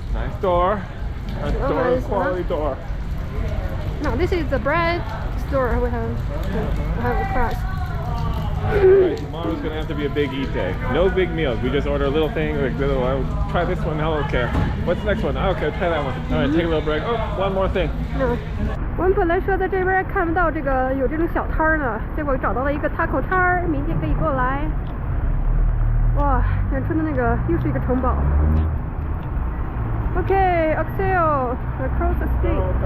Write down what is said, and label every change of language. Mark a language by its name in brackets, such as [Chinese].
[English] Nice door. Nice door, Nice, quality door. No, this is the bread store we have across. Alright, tomorrow's gonna have to be a big eat day. No big meals. We just order a little thing, like little, I'll try this one, I don't care. What's the next one? Okay, try that one. Alright, take a little break. Oh, one more thing. No. [Chinese] 我们本来说在这边看不到这个有这种小摊儿呢，结果找到了一个 taco 摊儿，明天可以过来。哇，远处的那个又是一个城堡。 [English] Okay, Axel, across the street.